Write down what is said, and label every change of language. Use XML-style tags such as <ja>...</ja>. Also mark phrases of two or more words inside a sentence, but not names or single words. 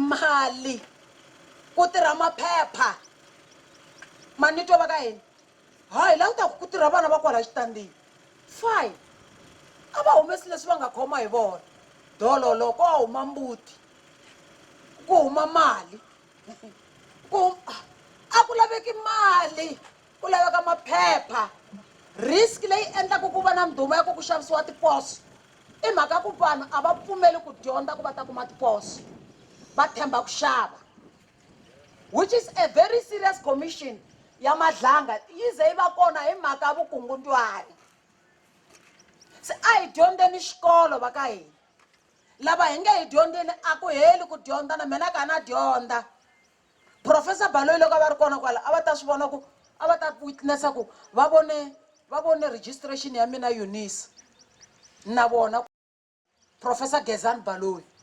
<ts>mali ku tirha maphepha manitwa va ka hina hayi la u ta ku tirha vana va kwala xitandini fine a va humesi leswi va nga khoma hi vona dololo ko huma mbuti ku huma mali a ku laveki mali ku laveka maphepha risk leyi endlaka ku va na ndhuma ya ku xavisiwa tiposo i mhaka ku vanhu a va pfumeli ku dyondza ku va ta kuma tiposo va themba ku xava</ts> <en>which is a very serious commission</en> <ts>ya madlanga yi ze yi va kona hi mhaka ya vukungundwani se a hi dyondzeni xikolo va ka hina lava hi nge hi dyondzeni a ku heli ku dyondza na mina ka na dyondza professor Baloyi loko a va ri kona kwala a va ta swi vona ku a va ta witnessa ku va vone registration ya mina Eunice na vona professor Gezani Baloyi</ts>